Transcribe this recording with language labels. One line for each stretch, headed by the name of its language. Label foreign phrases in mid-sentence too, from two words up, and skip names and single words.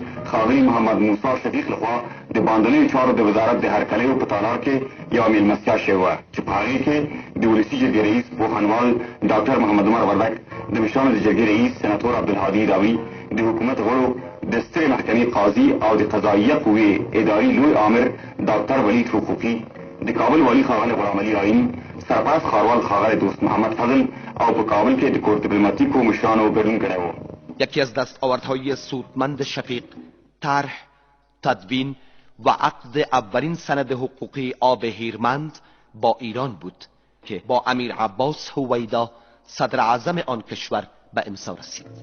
Pashto: ښاغلي محمد موسی شفیق لخوا د باندنیو چارو د وزارت د هرکلیو په تالار کې یوه مېلمستیا شوې وه چې په هغې کې د ولسي جرګې رئیس پوهنوال ډاکټر محمد عمر وردک، د مشرانو د جرګې رئیس سناتور عبدالهادي داوي، د حکومت غړو د سترې محکمې قاضي او د قضاییه قوې اداري لوی آمر ډاکټر ولید حقوقي، د کابل والی ښاغلی غلام علي آیین، سرپرست ښاروال ښاغلی دوست محمد فضل او په کابل کې د کور دیپلماتیکو مشرانو ګډون کړی و.
Persian: یکی از دستاوردهای سودمند شفیق طرح، تدوین و عقد اولین سند حقوقی آب هیرمند با ایران بود که با امیر عباس هویدا صدر اعظم آن کشور به امضا رسید.